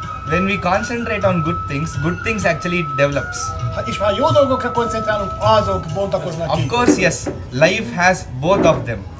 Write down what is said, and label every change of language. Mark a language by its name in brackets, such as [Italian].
[English] When we concentrate on good things actually develops. [Hungarian] És ha jó dolgokra koncentrálunk, azok bontakoznak [English] Of [Hungarian] ki. [English] course, yes, life has both of them.